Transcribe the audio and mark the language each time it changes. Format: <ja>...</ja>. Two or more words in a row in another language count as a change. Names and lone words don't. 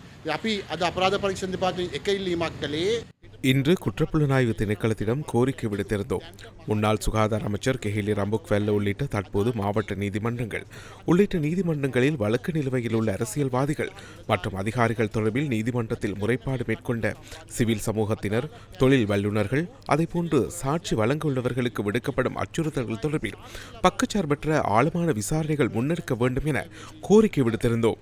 <si>අපි අද අපරාධ පරීක්ෂණ දෙපාර්තමේන්තුවේ එක ඉල්ලීමක් කළේ</si> <ta>இன்று குற்றப்புலனாய்வு திணைக்களத்திடம் கோரிக்கை விடுத்திருந்தோம். முன்னாள் சுகாதார அமைச்சர் கெஹிலி ரம்புக்வெல்ல உள்ளிட்ட தற்போது மாவட்ட நீதிமன்றங்கள் உள்ளிட்ட நீதிமன்றங்களில் வழக்கு நிலுவையில் உள்ள அரசியல்வாதிகள் மற்றும் அதிகாரிகள் தொடர்பில் நீதிமன்றத்தில் முறைப்பாடு மேற்கொண்ட சிவில் சமூகத்தினர், தொழில் வல்லுநர்கள், அதேபோன்று சாட்சி வழங்க உள்ளவர்களுக்கு விடுக்கப்படும் அச்சுறுத்தல்கள் தொடர்பில் பக்கச்சார்பற்ற ஆழமான விசாரணைகள் முன்னெடுக்க வேண்டும் என கோரிக்கை விடுத்திருந்தோம்.</ta>